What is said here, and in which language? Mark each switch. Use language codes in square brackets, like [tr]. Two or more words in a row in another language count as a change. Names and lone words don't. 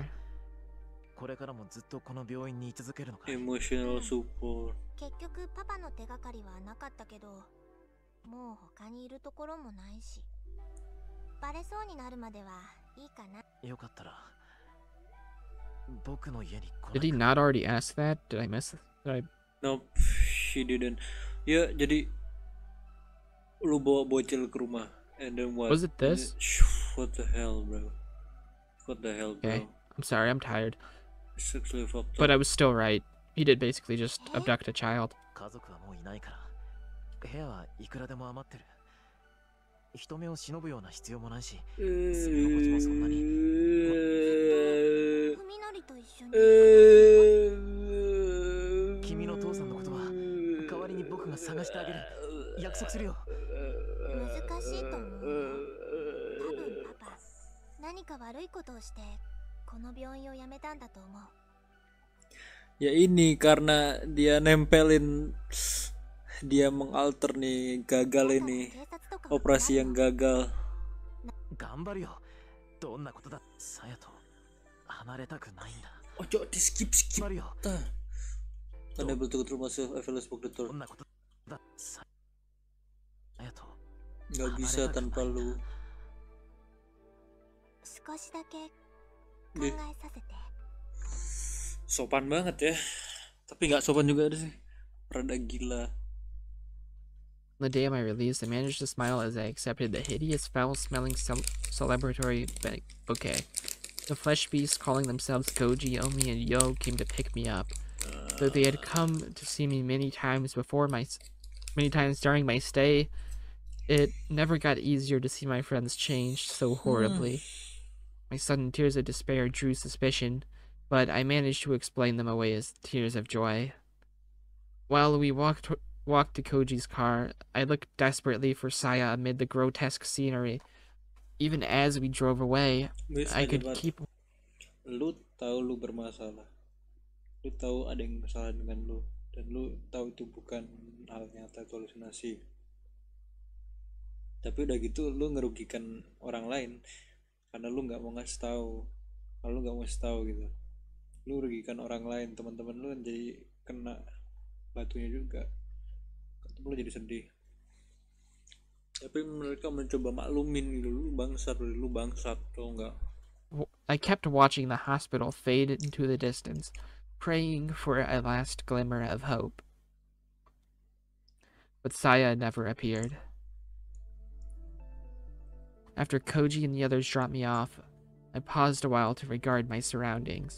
[ja] これからもずっとこの病院に居続けるのか。 [en] Emotional support. [ja] 結局パパの手がかりはなかったけど、もう他にいるところもないし、バレそうになるまではいいかな。よかったら僕の家に来 [en] Did he [ja] ないか。 [en] not already ask that? Did I miss it? Nope, she didn't. [id] Ya, jadi lu bawa bocil ke rumah, [en] and then what? Was it this? What the hell, bro? What the hell, bro? Okay. I'm sorry, I'm tired. Sexually fucked But up. I was still right. He did basically just abduct a child. [ja] 家族はもういないから部屋はいくらでも余ってる。人目を忍ぶような必要もないし、住み心地もそんなに。ふみのりと一緒に。君の父さんのことは代わりに僕が探してあげる。約束するよ。難しいと思う。多分パパ、何か悪いことをして、この病院を辞めたんだと思う。 [id] Ya ini karena dia nempelin, dia mengalter nih, gagal ini, operasi yang gagal. [ja] 頑張るよ。どんなことだ。さやと離れたくないんだ。 [id] Oh, cok di skip [ja] 頑張るよ。 [en] Unable to control myself, I fell asleep the [ja] ど [en] door. [ja] んなことだ。さやと [id] Gak bisa tanpa lu. [ja] 少しだけ考えさせて。 [id] Sopan banget ya, tapi nggak sopan juga ada sih, rada gila. [en] On the day of my release, I managed to smile as I accepted the hideous, foul-smelling celebratory bouquet. The flesh beasts calling themselves Goji, Omi, and Yo came to pick me up. Though they had come to see me many times during my stay, it never got easier to see my friends changed so horribly. My sudden tears of despair drew suspicion, but I managed to explain them away as tears of joy. While we walked to Koji's car, I looked desperately for Saya amid the grotesque scenery. Even as we drove away, I could keep... [id] Lu tahu lu bermasalah, lu tahu ada yang salah dengan lu, dan lu tahu itu bukan hal nyata, itu halusinasi. Tapi udah gitu lu ngerugikan orang lain karena lu nggak mau ngasih tahu, kalau lu nggak mau ngasih tahu gitu, lu rugikan orang lain, teman-teman lu jadi kena batunya juga, temen lu jadi sedih. Tapi mereka mencoba maklumin gitu, lu bangsat, tau nggak? [en] I kept watching the hospital fade into the distance. praying for a last glimmer of hope. But Saya never appeared. After Koji and the others dropped me off, I paused a while to regard my surroundings.